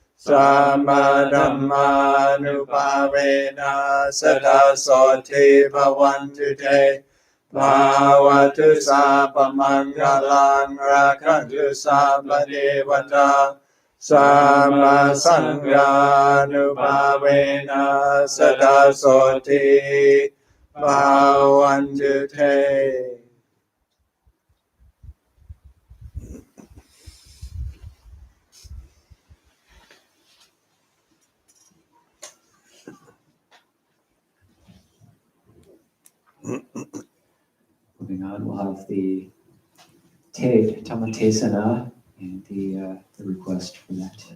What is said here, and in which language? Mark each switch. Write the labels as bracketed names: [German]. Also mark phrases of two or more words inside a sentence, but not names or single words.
[Pali] samadhammanubhavena sada soti bhavantu te Bhavatu sapamangalang rakantu samadevata samasanghanubhavena sada soti bhavantu te. [English] Moving on, we'll have the Te Tamatesana and the request for that.